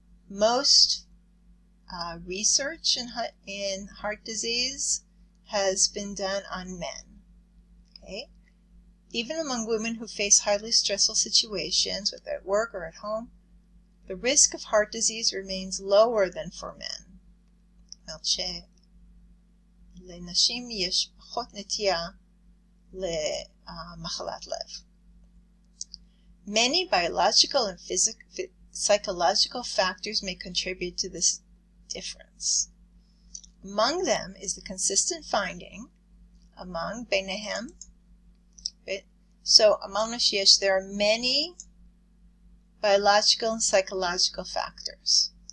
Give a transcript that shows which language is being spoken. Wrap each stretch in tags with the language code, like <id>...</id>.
<en>Most research in heart disease has been done on men. Okay? Even among women who face highly stressful situations, whether at work or at home, the risk of heart disease remains lower than for men.</en> <he>לנשים יש פחות נטייה למחלת לב.</he> <en>Many biological and psychological factors may contribute to this difference. Among them is the consistent finding among</en> <he>ביניהם.</he> <en>So, among us, there are many biological and psychological factors.</en>